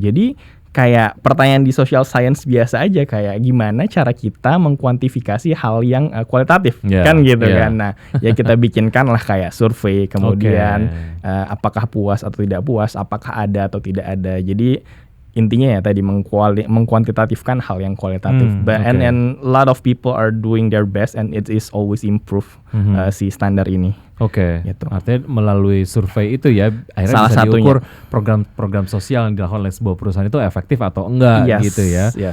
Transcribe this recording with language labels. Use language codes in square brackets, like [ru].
[id] Jadi kayak pertanyaan di social science biasa aja, kayak gimana cara kita mengkuantifikasi hal yang kualitatif kan gitu kan. Nah, ya kita bikinkan lah kayak survei, kemudian apakah puas atau tidak puas, apakah ada atau tidak ada. Jadi intinya ya tadi mengkuantitatifkan hal yang kualitatif. [en] And a lot of people are doing their best and it is always improve [id] si standar ini. Gitu. Artinya melalui survei itu ya akhirnya salah bisa satunya diukur program sosial yang dilakukan oleh sebuah perusahaan itu efektif atau enggak gitu ya.